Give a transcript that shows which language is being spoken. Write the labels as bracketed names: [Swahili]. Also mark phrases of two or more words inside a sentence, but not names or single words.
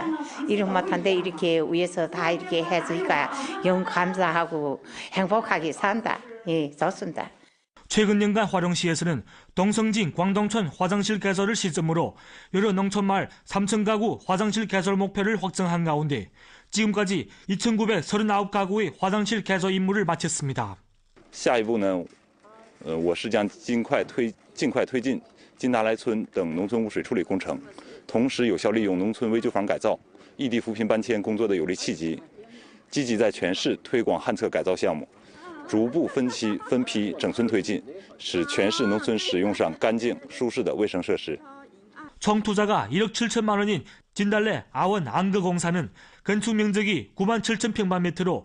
[Korean] 일은 못한데 이렇게 위에서 다 이렇게 해주니까 영 감사하고 행복하게 산다. 예, 좋습니다. 최근 년간 화령시에서는 동성진 광동촌 화장실 개설을 시점으로 여러 농촌마을 3,000가구 화장실 개설 목표를 확정한 가운데 지금까지 2,939가구의 화장실 개설 임무를 마쳤습니다. [Chinese] 下一步呢，我市将尽快推进金达来村等农村污水处理工程，同时有效利用农村危旧房改造、异地扶贫搬迁工作的有利契机，积极在全市推广旱厕改造项目。逐步分批整村推进，使全市农村使用上干净舒适的卫生设施。 [Korean] 총 투자가 1억 7천만 원인 진달래 아원 안거공사는 건축 면적이 9만 7천 평방미터로